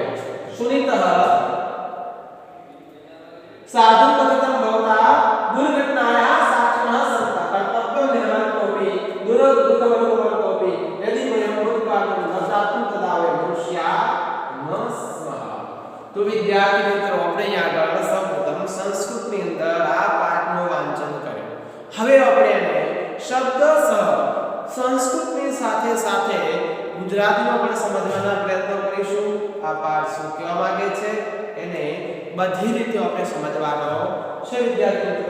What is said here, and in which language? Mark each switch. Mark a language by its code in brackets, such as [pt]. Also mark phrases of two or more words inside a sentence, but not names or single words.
[sa] सुनीतः साधु कथितं भवता दुर्घटनायाः साक्षिणः सन्तः कर्तव्यं निर्वहन्तोऽपि दुःखमनुभवन्तोऽपि यदि वयं बोधपाठं न प्राप्तं तदा वयं मनुष्याः न स्मः। [hi] तो विद्यार्थी मित्रों [gu] આપણે આગળ સૌપ્રથમ સંસ્કૃતની અંદર આ પાઠનું વાંચન કર્યું। હવે આપણે એને શબ્દસહ સંસ્કૃતની સાથે સાથે ગુજરાતીમાં પણ સમજવાના પ્રયત્ન કરીશું। આ પાઠ શું કહેવા માંગે છે એને બધી રીતે આપણે સમજવાનો છે વિદ્યાર્થી મિત્રો।